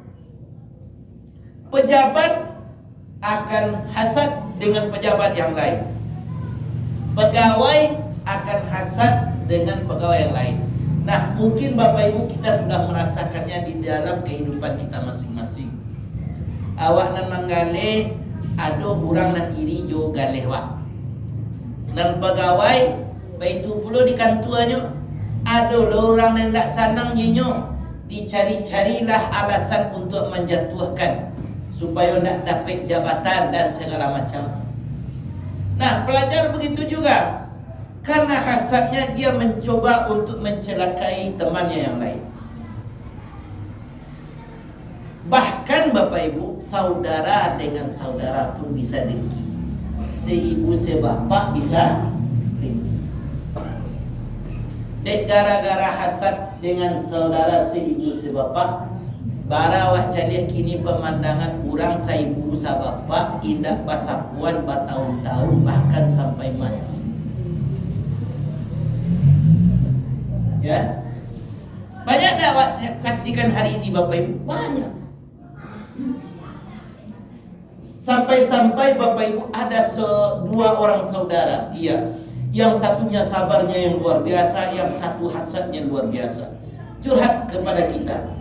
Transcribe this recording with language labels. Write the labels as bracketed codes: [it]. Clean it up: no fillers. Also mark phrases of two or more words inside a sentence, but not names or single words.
[id] Pejabat akan hasad dengan pejabat yang lain. Pegawai akan hasad dengan pegawai yang lain. Nah, mungkin Bapak Ibu kita sudah merasakannya di dalam kehidupan kita masing-masing. [min] Awak nan manggale, ado orang nan iri jo galeh wak. Dan pegawai, baitu pula di kantornya, ado orang nan tak sanang nyenyo, [id] dicari-carilah alasan untuk menjatuhkan supaya nak dapat jabatan dan segala macam. Nah, pelajar begitu juga. Karena hasadnya dia mencoba untuk mencelakai temannya yang lain. Bahkan Bapak Ibu, saudara dengan saudara pun bisa dengki. Seibu sebapak bisa dengki. Dek gara-gara hasad dengan saudara seibu sebapak, [min] bara wak caliak kini pemandangan kurang saibu sabapak indah pasapuan bertahun-tahun bahkan sampai mati. Ya, banyak tak wak saksikan hari ini Bapak Ibu? [id] Banyak. Sampai-sampai Bapak Ibu ada dua orang saudara, iya, yang satunya sabarnya yang luar biasa, yang satu hasadnya luar biasa, curhat kepada kita.